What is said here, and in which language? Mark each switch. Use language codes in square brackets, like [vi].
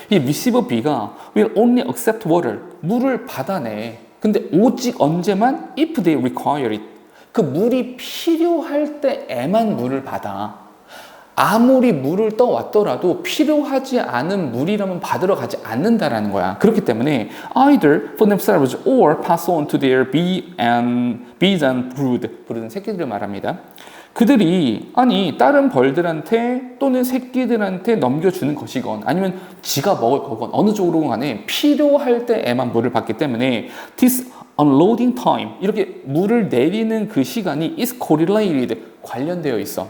[en] 이 receiver B가 will only accept water. [ko] 물을 받아내. 근데 오직 언제만? [en] if they require it. [ko] 그 물이 필요할 때에만 물을 받아. 아무리 물을 떠왔더라도 필요하지 않은 물이라면 받으러 가지 않는다라는 거야. 그렇기 때문에 [en] either for themselves or pass on to their bees and brood. [ko] brood는 새끼들을 말합니다. 그들이 다른 벌들한테 또는 새끼들한테 넘겨주는 것이건 아니면 지가 먹을 거건 어느 쪽으로 간에 필요할 때에만 물을 받기 때문에 [en] this unloading time [ko] 이렇게 물을 내리는 그 시간이 [en] is correlated [ko] 관련되어 있어.